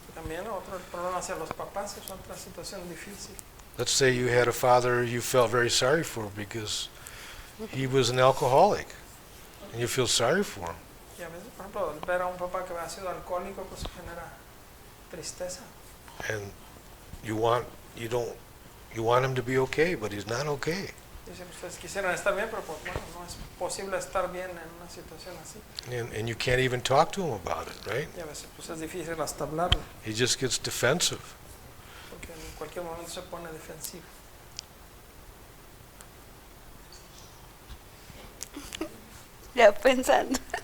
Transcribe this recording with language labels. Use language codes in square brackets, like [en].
[es] También otro problema hacia los papás es otra situación difícil. [en] Let's say you had a father you felt very sorry for because he was an alcoholic, and you feel sorry for him. [es] Y a veces, por ejemplo, ver a un papá que ha sido alcohólico pues genera tristeza. [en] And you want him to be okay, but he's not okay. [es] Dicen, ustedes quisieran estar bien, pero pues bueno, no es posible estar bien en una situación así. [en] And you can't even talk to him about it, right? [es] Y a veces pues es difícil hasta hablarlo, [en] He just gets defensive. [es] porque en cualquier momento se pone defensivo. Ya pensando.